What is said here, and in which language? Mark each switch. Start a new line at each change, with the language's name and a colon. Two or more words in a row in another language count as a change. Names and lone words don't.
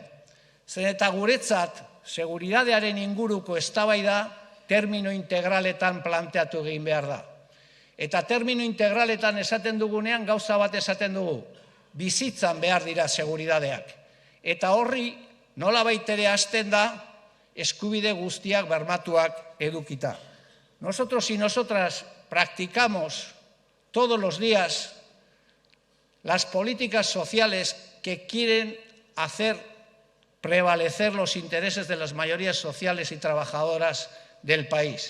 Basque: Zen eta guretzat, seguridadearen inguruko eztabaida termino integraletan planteatu egin behar da. Eta termino integraletan esaten dugunean gauza bat esaten dugu, bizitzan behar dira seguridadeak. Eta horri nolabait ere hasten da eskubide guztiak bermatuak edukita.
Spanish: Nosotros y nosotras practicamos todos los días las políticas sociales que quieren hacer prevalecer los intereses de las mayorías sociales y trabajadoras del país.